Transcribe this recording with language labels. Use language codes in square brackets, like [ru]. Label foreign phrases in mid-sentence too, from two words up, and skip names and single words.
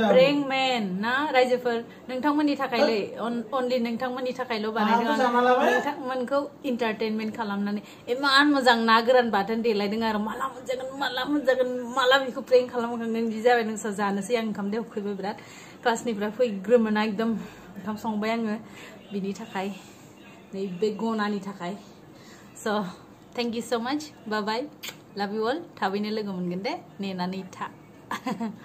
[brx] प्रेंक मेन ना रायजोफोर नोंथांमोननि थाखायलै अनलि नोंथंमोननि थाखायल' बानायदों नोंथांमोनखौ एन्टारटेनमेन्ट खालामनानै इमान मोजां ना गोरान बाथोन देलायदों आरो माला मोनजागोन माला बेखौ प्रेंक खालामखांगोन बिदि जाबाय नोंसोर जानोसै आं ओंखाम दै उखैबाय बिराद क्लासनिफ्राय फैग्रोमोना एकदम ओंखाम संबाय आङो बिनि थाखाय नैबे गनानि थाखाय [en] so thank you so much bye bye love you all [brx] थाबैनो लोगो मोनगोन दे नेनानै था